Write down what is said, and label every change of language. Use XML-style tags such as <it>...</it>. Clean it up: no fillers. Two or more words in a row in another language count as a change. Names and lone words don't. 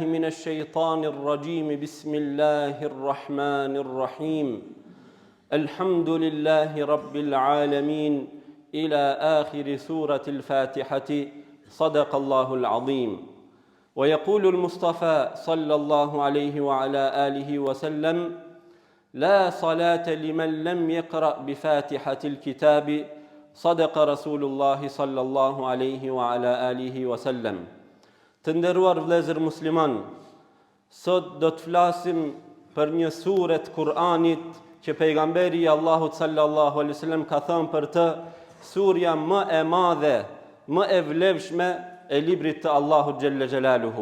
<ar>من الشيطان الرجيم بسم الله الرحمن الرحيم الحمد لله رب العالمين إلى آخر سورة الفاتحة صدق الله العظيم ويقول المصطفى صلى الله عليه وعلى آله وسلم لا صلاة لمن لم يقرأ بفاتحة الكتاب صدق رسول الله صلى الله عليه وعلى آله وسلم.</ar> <sq>Të nderuar vëllezër musliman, sot do të flasim për një sure të Kur'anit që pejgamberi i Allahut</sq> <ar>صلى الله عليه وسلم</ar> <sq>ka thënë për të surja më e madhe, më e vlefshme e librit të Allahut</sq> <ar>جل جلاله.</ar>